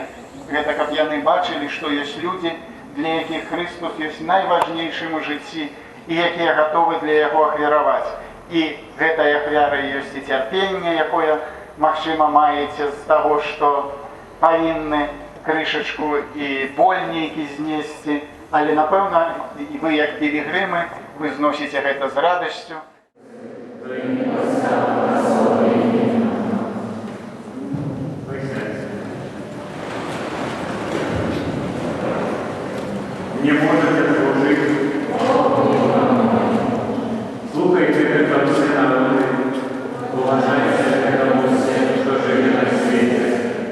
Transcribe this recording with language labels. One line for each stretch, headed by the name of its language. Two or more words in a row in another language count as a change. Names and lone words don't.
Belarusian: Гэта каб яны бачылі, што ёсць людзі, для якіх Христос ёсць найважнейшым у жыцці і якія гатовы для яго ахвяраваць. І гэтая ахвяра ёсць і цярпенне, якое, магчыма, маеце з таго, што павінны крышачку і боль нейкі знесці, але, напэўна, вы, як пілігрымы, вы зносіце гэта з радасцю.
Russian: Не можете служить. Слухайте это все народы, уважайте этому все, что живет на свете.